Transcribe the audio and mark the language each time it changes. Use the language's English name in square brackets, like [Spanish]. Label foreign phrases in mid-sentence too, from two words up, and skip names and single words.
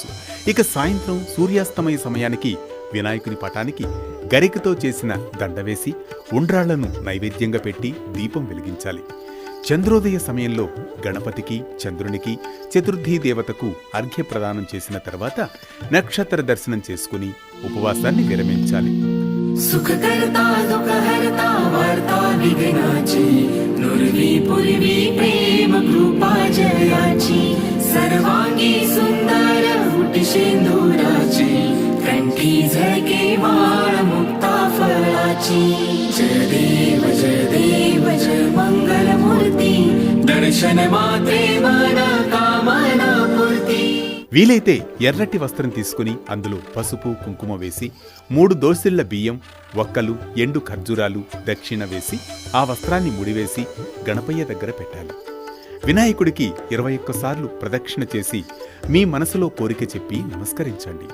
[Telugu] ఇక సాయంత్రం సూర్యాస్తమయ సమయానికి వినాయకుని పటానికి గరికతో చేసిన దండ వేసి ఉండ్రాళ్లను నైవేద్యంగా పెట్టి దీపం వెలిగించాలి. చంద్రోదయ సమయంలో గణపతికి, చంద్రునికి, చతుర్థీ దేవతకు అర్ఘ్య ప్రదానం చేసిన తర్వాత నక్షత్ర దర్శనం చేసుకుని ఉపవాసాన్ని విరమించాలి. [Marathi] सुखकर्ता दुःखहर्ता वार्ता विघ्नाची नुर्वी पूर्वी प्रेम कृपा जयाची सर्वांगी सुंदर हुटी शेंदुराची कंठी झळके वाण मुक्ता फळाची जय देव जय मंगल मूर्ती दर्शन मात्रे मन कामना पूर्ती. [Telugu] వీలైతే ఎర్రటి వస్త్రం తీసుకుని అందులో పసుపు, కుంకుమ వేసి 3 దోసిళ్ల బియ్యం, వక్కలు, ఎండు ఖర్జూరాలు దక్షిణ వేసి ఆ వస్త్రాన్ని ముడివేసి గణపయ్య దగ్గర పెట్టాలి. వినాయకుడికి 21 సార్లు ప్రదక్షిణ చేసి మీ మనసులో కోరిక చెప్పి నమస్కరించండి.